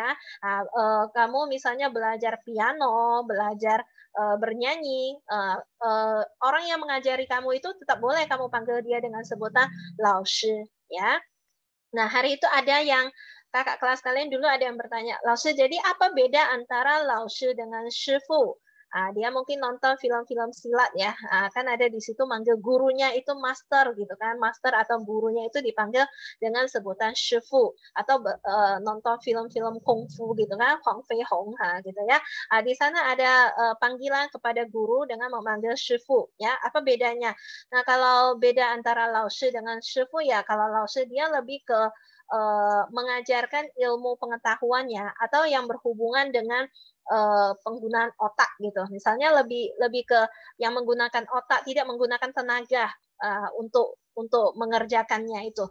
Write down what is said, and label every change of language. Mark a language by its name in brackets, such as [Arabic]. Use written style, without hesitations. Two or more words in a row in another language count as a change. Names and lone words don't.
[Indonesian] Kamu misalnya belajar piano, belajar bernyanyi, orang yang mengajari kamu itu tetap boleh kamu panggil dia dengan sebutan 老师 ya. Nah, hari itu ada yang kakak kelas kalian dulu ada yang bertanya, 老师, jadi apa beda antara 老师 dengan 师傅? Dia mungkin nonton film-film silat ya. Kan ada di situ manggil gurunya itu master gitu kan. Master atau gurunya itu dipanggil dengan sebutan 师傅 atau nonton film-film kungfu gitu kan, Huang Fei Hong gitu ya. Di sana ada panggilan kepada guru dengan memanggil 师傅 ya. Apa bedanya? Nah, kalau beda antara 老师 dengan 师傅 ya, kalau 老师 dia lebih ke mengajarkan ilmu pengetahuannya atau yang berhubungan dengan penggunaan otak gitu. Misalnya lebih ke yang menggunakan otak, tidak menggunakan tenaga untuk mengerjakannya itu.